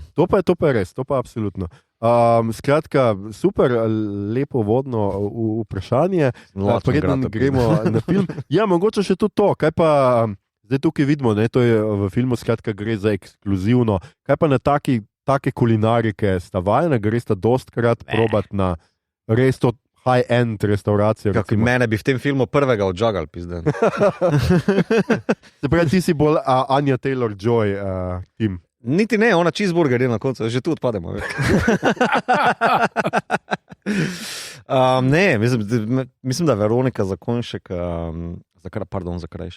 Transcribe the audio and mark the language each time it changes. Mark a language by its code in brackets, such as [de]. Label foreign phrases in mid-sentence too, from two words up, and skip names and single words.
[sl] To pa je res, to pa absolutno. Skratka, super, lepo vodno vprašanje. Preden gremo na film. Ja, mogoče še tudi to, kaj pa zdaj tukaj vidimo, ne, to je v filmu, skratka gre za ekskluzivno. Kaj pa na take kulinarike sta vajena, gre sta dostkrat probati na res to high-end restauracijo. Mene bi v tem filmu prvega odžagal, pizden. Se pravi, ti si bolj Anya Taylor-Joy tim. Niti ne, ona cheeseburger je na koncu, že tu odpademo. Ne, mislim, da je Veronika Zakonšek, Zakrajšek.